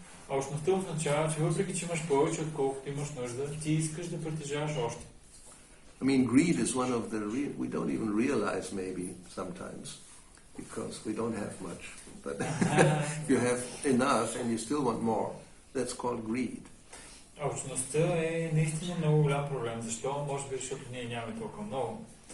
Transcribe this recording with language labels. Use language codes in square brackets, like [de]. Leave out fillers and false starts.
[bg] Алчността означава, че въпреки че имаш повече, отколкото имаш нужда, ти искаш да притежаваш още. [en] I mean, greed is one of the we don't even realize maybe sometimes because we don't have much. But if you have enough and you still want more, that's called greed. [bg] Алчността е наистина много голям проблем. Защо? Може би, защото ние нямаме толкова много.